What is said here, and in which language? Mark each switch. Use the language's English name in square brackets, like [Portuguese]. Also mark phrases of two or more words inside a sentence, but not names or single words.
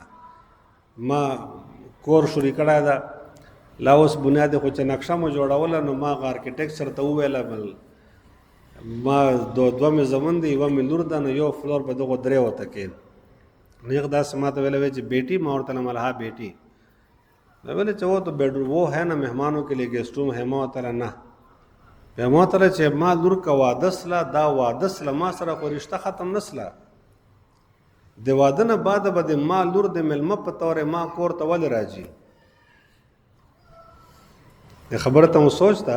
[Pashto] ما کور شروع کړی ده، لا اوس بنیاد خو چې نقشه مو جوړوله نو ما آرکیټیکچر ته وویله ما دوه مې زمون دی، یوه مې لور ده، نو یو فلور به دغو درې ورته کېن. نو هغه داسې ما ته ویلی چې بیٹی، ما ورته ویلم [Urdu] ہاں بیٹی. میں بولے چې وہ تو بیڈروم وہ ہے نا مہمانوں کے لیے [English] guest room [Urdu] ہے. [Pashto] ما ورته ویل نه، بیا ما ورته ویل چې ما لور که واده سله، دا واده سله ما سره خو رشته ختم نه سله. د واده نه بعده به د ما لور د مېلمه په طور ما کور ته ولې راځي؟ د خبره ته مو سوچ ده.